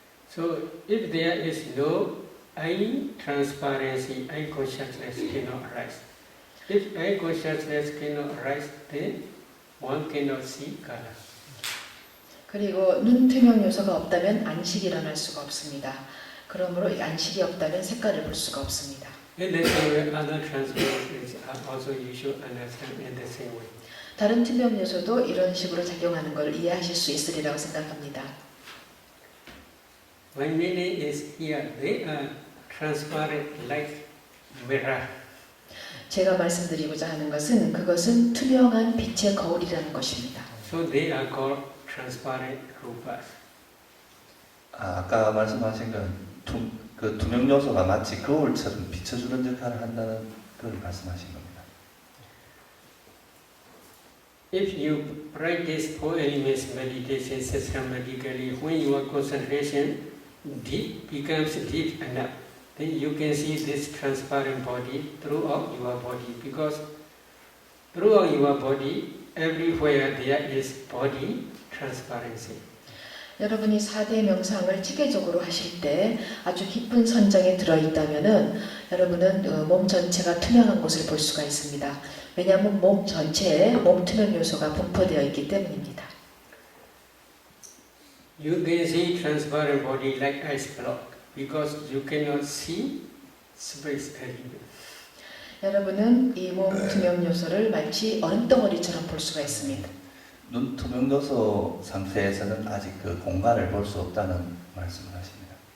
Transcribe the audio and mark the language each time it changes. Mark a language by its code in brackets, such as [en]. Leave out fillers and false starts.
[en] So if there is no eye transparency, eye consciousness cannot arise. If eye consciousness cannot arise, then one cannot see color. [ko] 그리고 눈 투명 요소가 없다면 안식이 일어날 수가 없습니다. 그러므로 안식이 없다면 색깔을 볼 수가 없습니다. [en] In the same way, other transparencies are also you should understand in the same way. [ko] 다른 투명 요소도 이런 식으로 작용하는 걸 이해하실 수 있으리라고 생각합니다. [en] My meaning is here, they are transparent like mirror. [ko] 제가 말씀드리고자 하는 것은 그것은 투명한 빛의 거울이라는 것입니다. [en] So they are called transparent rupas. [ko] 아까 말씀하신 그 투명 요소가 마치 거울처럼 비춰주는 역할을 한다는 걸 말씀하신 겁니다. [en] If you practice four elements meditation systematically, when your concentration becomes deep enough, then you can see this transparent body throughout your body, because throughout your body, everywhere there is body transparency. [ko] 여러분이 4대 명상을 체계적으로 하실 때 아주 깊은 선정에 들어있다면은 여러분은 몸 전체가 투명한 것을 볼 수가 있습니다. 왜냐하면 몸 전체에 몸 투명 요소가 분포되어 있기 때문입니다. [en] You can see transparent body like ice block because you cannot see space element. [ko] 여러분은 이 몸 투명 요소를 마치 얼음덩어리처럼 볼 수가 있습니다. 눈 투명 요소 상태에서는 아직 그 공간을 볼 수 없다는 말씀을 하십니다.